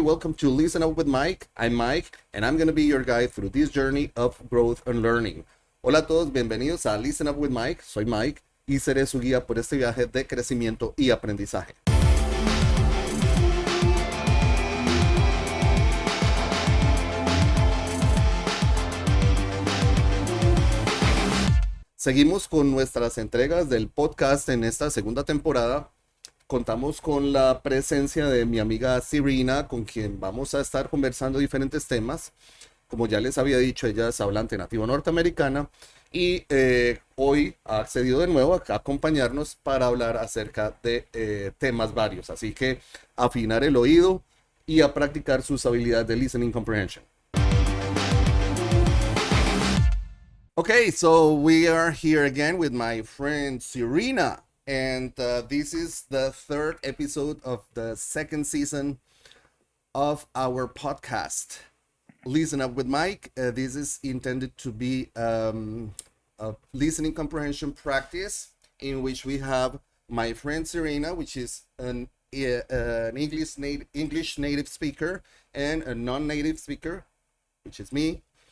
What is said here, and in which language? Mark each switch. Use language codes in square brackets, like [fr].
[en] Welcome to Listen Up with Mike. I'm Mike, and I'm going to be your guide through this journey of growth and learning. [es] Hola a todos, bienvenidos a Listen Up with Mike. Soy Mike y seré su guía por este viaje de crecimiento y aprendizaje. Seguimos con nuestras entregas del podcast en esta segunda temporada. Contamos con la presencia de mi amiga Syrena, con quien vamos a estar conversando diferentes temas. Como ya les había dicho, ella es hablante nativa norteamericana y hoy ha accedido de nuevo a acompañarnos para hablar acerca de temas varios. Así que afinar el oído y a practicar sus habilidades de [en] listening comprehension. Okay, so we are here again with my friend Syrena. And this is the third episode of the second season of our podcast, Listen Up with Mike. This is intended to be a listening comprehension practice in which we have my friend Syrena, which is an English native speaker, and a non-native speaker, which is me.